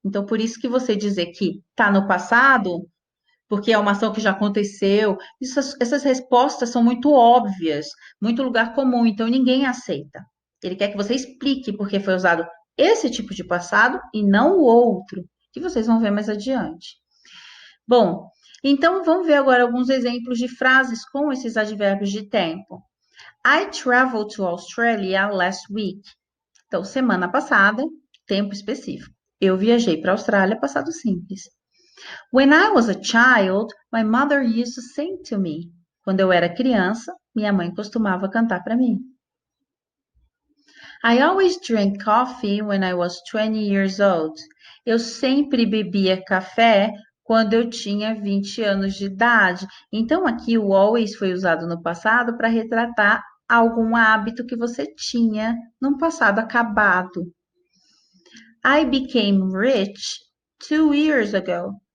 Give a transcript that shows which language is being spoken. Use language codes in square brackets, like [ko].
[pt] Então, por isso que você dizer que está no passado, porque é uma ação que já aconteceu, essas respostas são muito óbvias, muito lugar comum, então ninguém aceita. Ele quer que você explique por que foi usado esse tipo de passado e não o outro, que vocês vão ver mais adiante. Bom, então vamos ver agora alguns exemplos de frases com esses advérbios de tempo. [en] I traveled to Australia last week. [pt] Então, semana passada, tempo específico. Eu viajei para a Austrália, passado simples. [en] When I was a child, my mother used to sing to me. [pt] Quando eu era criança, minha mãe costumava cantar para mim. [en] I always drank coffee when I was 20 years old. [pt] Eu sempre bebia café quando eu tinha 20 anos de idade. Então, aqui o always foi usado no passado para retratar algum hábito que você tinha num passado acabado. [en] I became rich 2 years ago.